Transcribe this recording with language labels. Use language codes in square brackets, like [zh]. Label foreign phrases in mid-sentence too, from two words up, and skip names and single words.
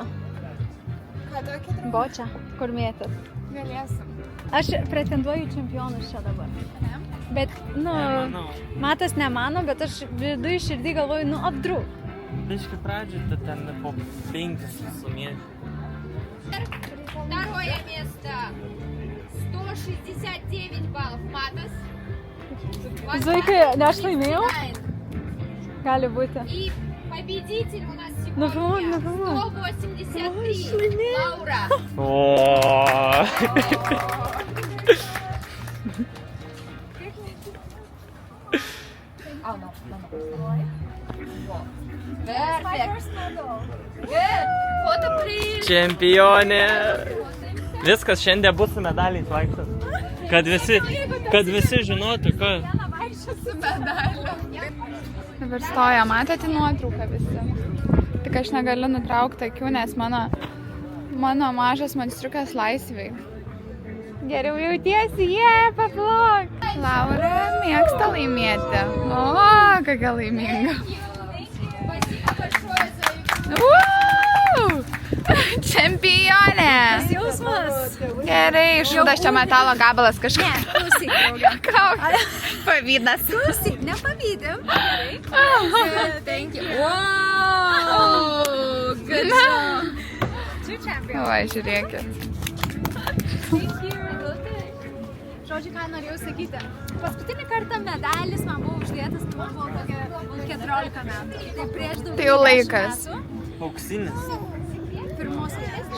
[lt] Ką tokį draugą? Bočią, kur mėtit. Galėsim. Aš pretenduoju į čempionus čia dabar. Ne? Bet, nu, Nemanau. Matas nemano, bet aš vidui širdį galvoju, nu, apdruk. Biškai pradžiai, tai ten po 5 sumėti. [ru] Второе место. 169 баллов. Матас. [lt] Zuikai, ne aš laimėjau? Gali būti. [ru] И победитель у нас Ну, вот, сегодня ну, вот. 183. Лаура. [lt] O. [ru] Фото при... [lt] Čempionė. Viskas, šiandien bus su medaliais vaikščios. Kad visi žinotų, ką. Su medaliu. Dabar stoja, matėte nuotrauką visi. Tik aš negaliu nutraukti akių, nes mano mažas monstriukas laisvai. Geriau jautiesi, paplok. Laura mėgsta laimėti. O, kokia laiminga. [ru] Спасибо большое за [lt] Čempionė! Jausmas. Gerai, šūdas čia metalo gabalas kažkas. Klausyk, draugė. Pavydas. Klausyk, nepavydim. [en] Thank you. Wow! Good job. [lt] O, žiūrėkit. Žodžiu, ką norėjau sakyti. Paskutinį kartą medalis man buvo uždėtas, kai man buvo kokia 14 metų. Tai prieš daugiau Tai jau 10 laikas. metų. Auksinis. Pirmos vietos.